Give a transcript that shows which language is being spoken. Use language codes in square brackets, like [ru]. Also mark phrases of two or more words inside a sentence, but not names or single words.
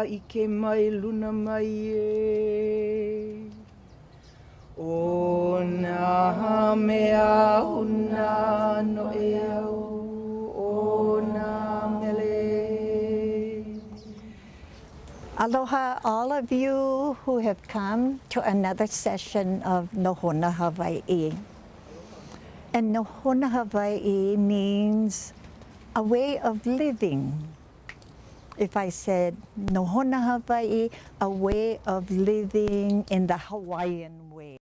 [haw] ke mai luna mai e. O nā mea huna no e au, o nā mele. [en] Aloha all of you who have come to another session of Nohona Hawaii. And Nohona Hawaii means a way of living. If I said Nohona Hawaii, a way of living in the Hawaiian way.